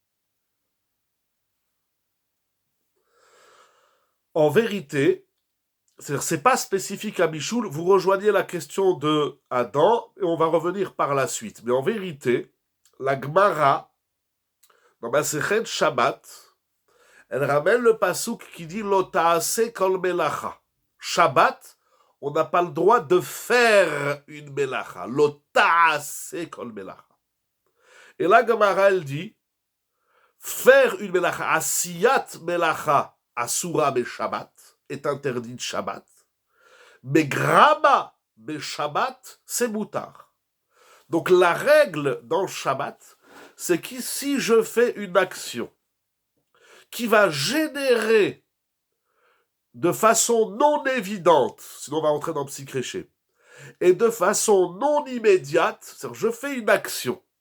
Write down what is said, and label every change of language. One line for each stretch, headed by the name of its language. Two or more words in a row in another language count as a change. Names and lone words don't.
French: En vérité, C'est-à-dire, c'est pas spécifique à Bichoul. Vous rejoignez la question de Adam et on va revenir par la suite. Mais en vérité, la Gemara, dans Masechet Shabbat, elle ramène le pasouk qui dit
Hebrew: לא תעשה כל מלאכה.
French: Shabbat, on n'a pas le droit de faire une melacha.
Hebrew: לא תעשה כל מלאכה.
French: Et la Gemara, elle dit faire une melacha,
Hebrew: עשיית מלאכה אסורה בשבת,
French: est interdit de Shabbat. Mais
Hebrew: גרמא בשבת,
French: c'est moutard. Donc la règle dans le Shabbat, c'est que si je fais une action qui va générer de façon non évidente, sinon on va rentrer dans psychréché, et de façon non immédiate, c'est-à-dire je fais une action,